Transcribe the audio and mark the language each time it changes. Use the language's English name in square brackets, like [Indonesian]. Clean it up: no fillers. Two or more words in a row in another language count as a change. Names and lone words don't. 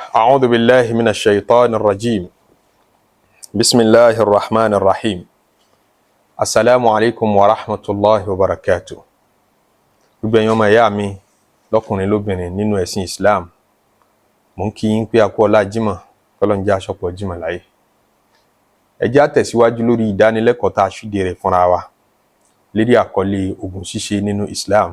[Arabic] أعوذ بالله من الشيطان الرجيم بسم الله الرحمن الرحيم السلام عليكم ورحمة الله وبركاته. [Yoruba] gbogbo ẹ̀yin ọmọ ìyá mi lọ́kùnrin lóbìnrin nínú ẹ̀sìn Islam, mo ń kí yín pé a kú ọlá Jímọ̀, k'Ọlọ́run jẹ́ aṣọ́pọ̀ Jímọ̀ láyé. Ẹ jẹ́ á tẹ̀síwájú lórí ìdánilẹ́kọ̀ọ́ tá a ṣíde rẹ̀ fúnra wa lérí àkọlé ogun ṣíṣe nínú Islam.